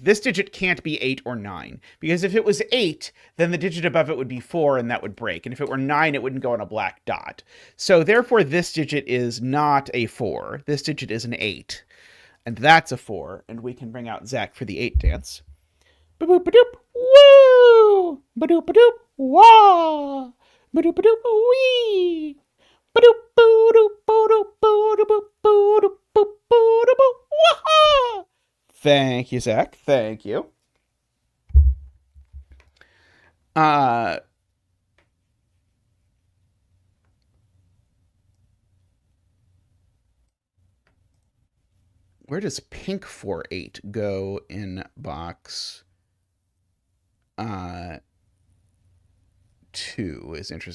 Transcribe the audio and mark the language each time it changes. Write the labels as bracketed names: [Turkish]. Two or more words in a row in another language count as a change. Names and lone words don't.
[English] This digit can't be 8 or 9, because if it was 8, then the digit above it would be 4, and that would break. And if it were 9, it wouldn't go on a black dot. So therefore, this digit is not a 4. This digit is an 8. And that's a 4, and we can bring out Zach for the 8 dance. Ba-boop-ba-doop, woo! Ba-doop-ba-doop, wah! Ba-doop-ba-doop, wee! Thank you, Zach. Thank you. Where does pink 4-8 go in box 2 is interesting.